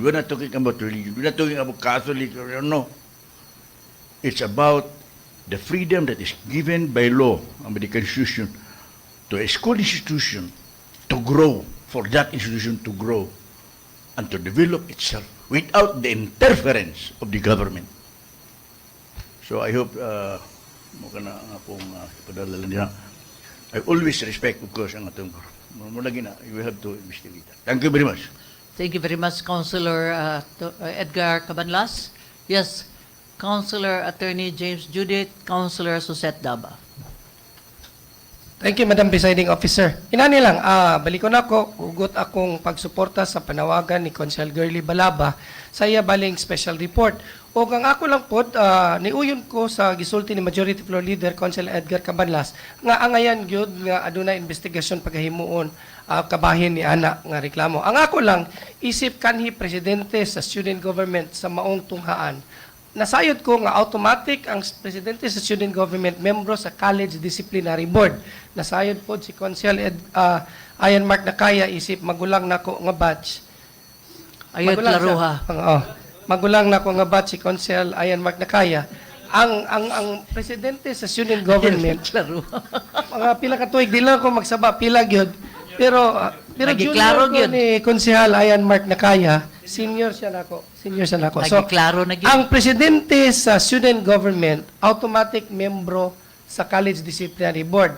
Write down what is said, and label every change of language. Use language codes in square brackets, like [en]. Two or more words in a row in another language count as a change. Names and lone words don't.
[en] We're not talking about religion. We're not talking about Catholic or no. It's about the freedom that is given by law and by the Constitution to a school institution to grow, for that institution to grow and to develop itself without the interference of the government. So I hope, I always respect, of course, [ceb] ang atong [en] we have to investigate that. Thank you very much. Thank you very much, Councilor Edgar Cabanlas. Yes, Councilor Attorney James Judith, Councilor Susette Daba. Thank you, Madam Presiding Officer. [ceb] Inani lang, balikon ako, ugot akong pagsuporta sa panawagan ni Council Girly Balaba sa iya baling [en] special report. [ceb] O ang ako lang po, niuyon ko sa gisulti ni Majority Floor Leader, Council Edgar Cabanlas, nga angayan gyud nga aduna investigasyon paghahimuon kabahin ni ana nga reklamo. Ang ako lang, isip kanhi presidente sa [en] student government [ceb] sa maong tunghaan. Nasayod ko nga automatic ang presidente sa [en] student government [ceb] membro sa College Disciplinary Board. Nasayod po si Council Ayan Mark Nakaya isip magulang nako nga batch. Ayun, klaruha. Magulang nako nga batch si Council Ayan Mark Nakaya. Ang presidente sa [en] student government [ceb] mga pila ka tuig di lang ako magsaba pila gyud. Pero junior ko ni Konsehal Ayan Mark Nakaya, senior siya nako. So, ang presidente sa [en] student government, [ceb] automatic membro sa College Disciplinary Board.